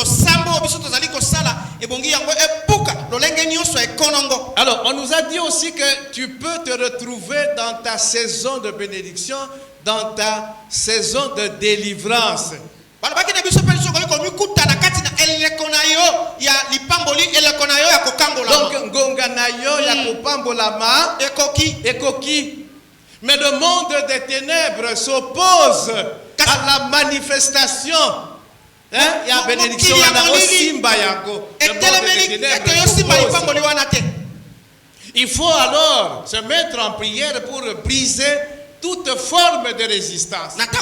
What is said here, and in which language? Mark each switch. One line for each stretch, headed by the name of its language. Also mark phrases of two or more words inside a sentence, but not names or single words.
French: Alors, on nous a dit aussi que tu peux te retrouver dans ta saison de bénédiction, dans ta saison de délivrance. Donc,
Lingala: ngonga na yo ya kopambolama ekoki.
French: Mais le monde des ténèbres s'oppose à la manifestation. Il y a bénédiction au
Lingala: Simba Yango.
French: Il faut alors se mettre en prière pour briser toute forme de résistance.